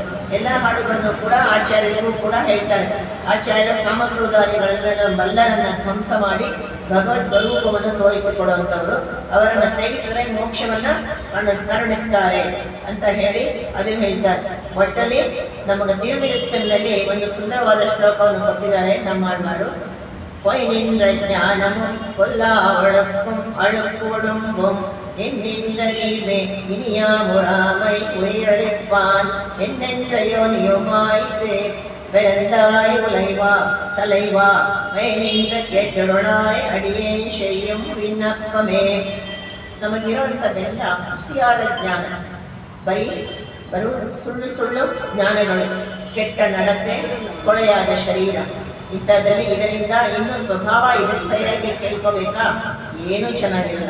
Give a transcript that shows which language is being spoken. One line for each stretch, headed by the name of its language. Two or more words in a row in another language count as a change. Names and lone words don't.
Kannada: ಎಲ್ಲ ಹಾಡುಗಳನ್ನು ಕೂಡ ಆಚಾರ್ಯರಿಗೂ ಕೂಡ ಹೇಳ್ತಾರೆ. ಆಚಾರ್ಯ ಕಾಮಕ್ರೋಧಾದಿಗಳೆಲ್ಲ ಮಲ್ಲರನ್ನ ಧ್ವಂಸ ಮಾಡಿ ಭಗವತ್ ಸ್ವರೂಪವನ್ನು ತೋರಿಸಿಕೊಡುವಂಥವರು. ಅವರನ್ನು ಸೇವಿಸಿದರೆ ಮೋಕ್ಷವನ್ನ ಕರುಣಿಸ್ತಾರೆ ಅಂತ ಹೇಳಿ ಅದು ಹೇಳ್ತಾರೆ. ಒಟ್ಟಲ್ಲಿ ನಮಗೆ ತಿರುವಿರುತ್ತಲ್ಲಿ ಒಂದು ಸುಂದರವಾದ ಶ್ಲೋಕವನ್ನು ಕೊಟ್ಟಿದ್ದಾರೆ ನಮ್ಮಾಳ್ವಾರು.
Tamil: பொய்நின்ற ஞானமும் கொல்லா வழக்கும் அழுக்குடும்பும் என்னென்ற நீவே இனியாமுறாமை உயிரளிப்பான் என்னென்ற யோனியுமாய்த்து பிறந்தாய் உலைவா தலைவா மைநின்ற கேட்டருளாய் அடியேன் செய்யும் விண்ணப்பமே.
Kannada: ನಮಗಿರುವಂಥದ್ದೆಲ್ಲ ಹುಸಿಯಾದ ಜ್ಞಾನ, ಬರೀ ಸುಳ್ಳು ಜ್ಞಾನಗಳು, ಕೆಟ್ಟ ನಡತೆ, ಕೊಳೆಯಾದ ಶರೀರ. ಇಂಥದ್ರಲ್ಲಿ ಇದರಿಂದ ಇನ್ನು ಸ್ವಭಾವ ಇದಕ್ಕೆ ಸರಿಯಾಗಿ ಕೇಳ್ಕೋಬೇಕಾ? ಏನೂ ಚೆನ್ನಾಗಿರಲ್ಲ.